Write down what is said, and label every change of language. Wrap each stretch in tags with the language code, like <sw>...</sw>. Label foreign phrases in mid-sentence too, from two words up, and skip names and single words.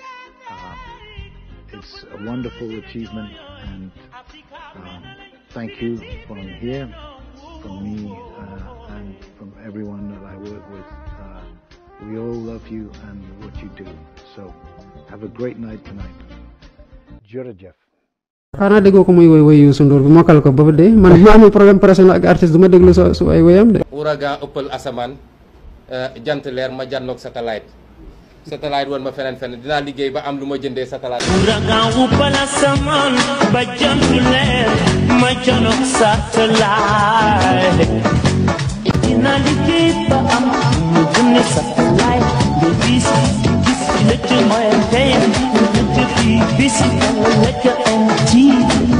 <en>It's a wonderful achievement, and thank you from here, from me, and from everyone that I work with. We all love you and what you do. So have a great night tonight.</en> <wo>Jërëjëf. xanaa déggoo ko muy woy Youssou Ndour bi mokkal ko ba dee man ma amee</wo> <fr>problème personnel</fr> <wo>ak artiste du ma déglu su ay woyam de. ouragan ëppal asamaan jant leer ma jànnoog satellite woon ma feneen dinaa liggéey ba am lu ma jëndee satellite. ouragan ëppal asamaan ba jant leer ma jànnoog satellite dinaa liggéey ba am lu ma jëndee satellite de gis la ca mooy tey la ca BBC la ca MTV.</wo>